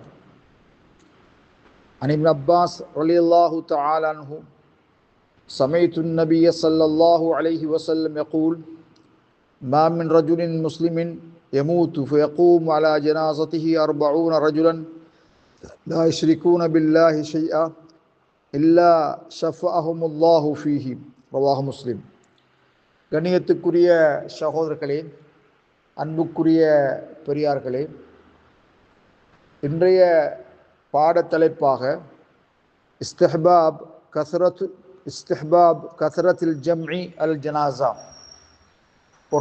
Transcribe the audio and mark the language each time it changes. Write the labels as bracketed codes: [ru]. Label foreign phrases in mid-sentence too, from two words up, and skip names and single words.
[ar] عن ابن عباس رضي الله تعالى عنه سمعت النبي صلى الله عليه وسلم يقول: ما من رجل مسلم يموت فيقوم على جنازته 40 رجلا لا يشركون بالله شيئا إلا شفعهم الله فيه. رواه مسلم. [ta] கண்ணியத்துக்குரிய சகோதரர்களே, அன்புக்குரிய பெரியார்களே, இன்றைய பாடத்தலைப்பாக [ar] استحباب كثرة الجمع في الجنازة, [ta] ஒரு